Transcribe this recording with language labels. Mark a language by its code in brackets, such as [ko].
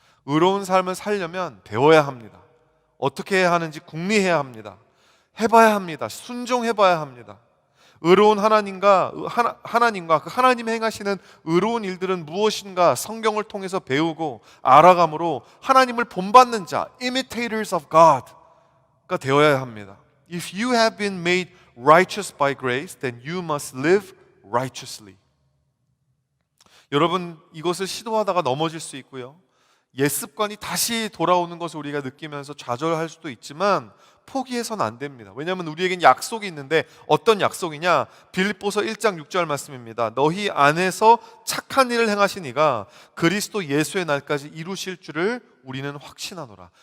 [ko] 의로운 삶을 살려면 배워야 합니다. 어떻게 해야 하는지 궁리해야 합니다. 해봐야 합니다. 순종해봐야 합니다. 의로운 하나님과 그 하나님이 행하시는 의로운 일들은 무엇인가 성경을 통해서 배우고 알아감으로 하나님을 본받는 자, [en] imitators of God [ko] 가 되어야 합니다. [en] If you have been made righteous by grace, then you must live righteously. [ko] 여러분, 이것을 시도하다가 넘어질 수 있고요. 옛습관이 다시 돌아오는 것을 우리가 느끼면서 좌절할 수도 있지만 포기해서는 안 됩니다. 왜냐하면 우리에겐 약속이 있는데 어떤 약속이냐? 빌립보서 1장 6절 말씀입니다. 너희 안에서 착한 일을 행하신 이가 그리스도 예수의 날까지 이루실 줄을 우리는 확신하노라.